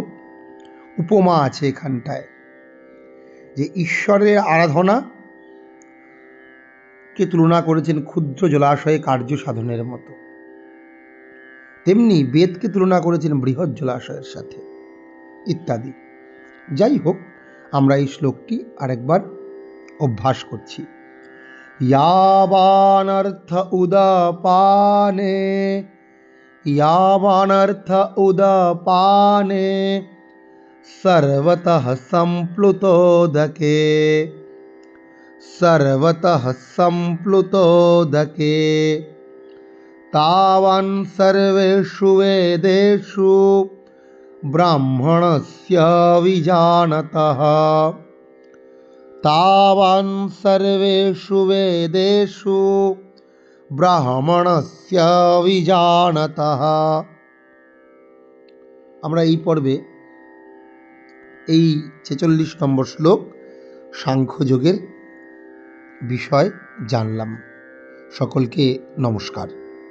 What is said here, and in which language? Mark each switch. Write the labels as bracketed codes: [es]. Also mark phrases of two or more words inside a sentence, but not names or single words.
[bn] উপমা আছে এখানটায়, যে ঈশ্বরের আরাধনাকে তুলনা করেছেন ক্ষুদ্র জলাশয়ে কার্য সাধনের মতো, তেমনি বেদকে তুলনা করেছেন বৃহৎ জলাশয়ের সাথে, ইত্যাদি। যাই হোক, আমরা এই শ্লোকটি আরেকবার অভ্যাস করছি। [sa] यावानर्थ उदपाने, यावानर्थ उदपाने सर्वतः सम्प्लुतोदके, सर्वतः सम्प्लुतोदके तावन् सर्वेषु वेदेषु ब्राह्मणस्य विजानतः, तावन् सर्वेषु वेदेषु ব্রাহ্মণস্য বিজানতঃ। [bn] আমরা এই পর্বে এই ৪৬ নম্বর শ্লোক সাংখ্যযোগের বিষয় জানলাম। সকলকে নমস্কার।